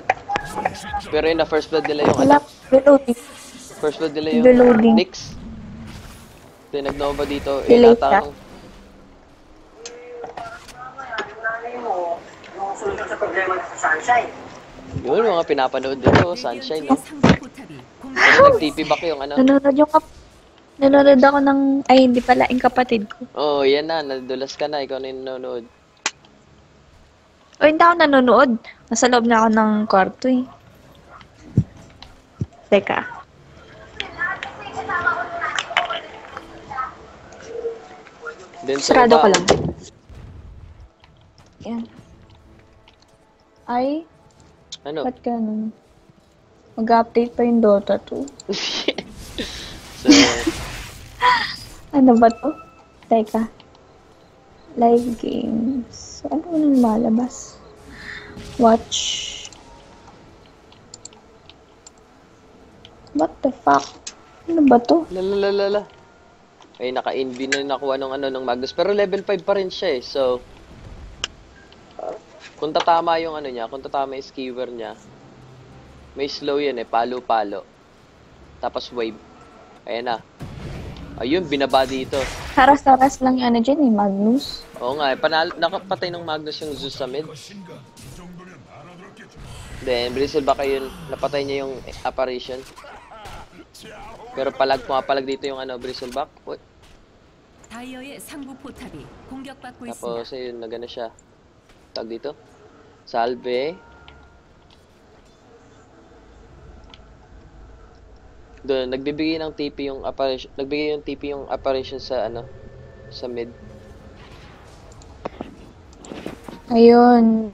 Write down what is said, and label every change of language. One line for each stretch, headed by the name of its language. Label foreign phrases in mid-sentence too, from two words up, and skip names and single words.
Filipino: Pero yun na first blood nila yung Wala. ano, Reloading. first blood nila yung Reloading. Nyx. Then nag-nova dito, Delay siya. inatanong. Yun, mga pinapanood dito, Sunshine, no?
Korean: 상부 포탑이 공격.
Filipino: Pero nag-TP back yung ano. Nanonood ako ng, ay hindi pala, yung kapatid ko. Oh, yan na, nadulas ka na, ikaw na yung nanonood. O hindi ako nanonood. Nasa loob na ako ng kwarto eh. Teka. Then sa Sarado baba, ko lang. Yan. Ay, Ano? ba't ganun? Mag-update pa yung Dota 2. So, Ano ba to? Teka.
English: Live games.
Filipino: Ano nang malabas?
English: Watch. What the fuck?
Filipino: Ano ba to? lalalala. Ay, naka-inv na nakuha ng ano, ng Magnus. Pero level 5 pa rin siya eh. So, kung tatama yung ano niya, kung tatama yung skewer niya, may slow yan eh, palo-palo. Tapos wave. Ayan na. Ayun, binaba dito. Haras-haras lang yung ano dyan eh, Magnus. Oo nga, eh, nakapatay ng Magnus yung Zeus sa mid. Then, Bristleback ayun, napatay niya yung apparition. Pero pumapalag dito yung ano, Bristleback. Uy.
Korean: 다이어의 상부 포탑이 공격받고
Filipino: Tapos,
Korean: 있습니다.
Filipino: ayun, nagana siya. Tag dito. Salve. Doon, nagbibigay ng TP yung apparition. Nagbigay yung TP yung apparition sa ano, sa mid. Ayun.